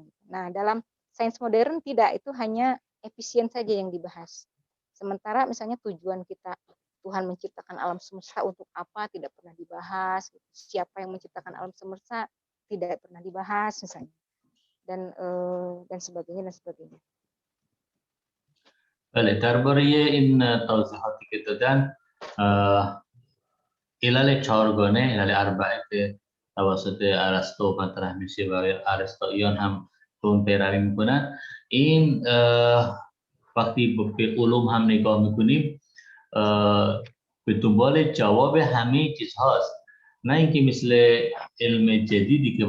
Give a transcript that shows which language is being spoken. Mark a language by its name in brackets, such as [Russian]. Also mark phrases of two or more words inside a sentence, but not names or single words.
[Indonesian] Nah, dalam sains modern tidak, itu hanya efisien saja yang dibahas. Sementara misalnya tujuan kita, Tuhan menciptakan alam semesta untuk apa, tidak pernah dibahas. Siapa yang menciptakan alam semesta tidak pernah dibahas misalnya. Dan sebagainya dan sebagainya. [Persian] بله درباره این توضیحاتی که دادن علل چهارگانه علل اربعه که توسط ارسطو مطرح میشه و ارسطویان هم به اون پیروی میکنن این وقتی به علوم هم نگاه میکنیم به دنبال جواب همه چیز هاست نه اینکه مثل علم جدیدی که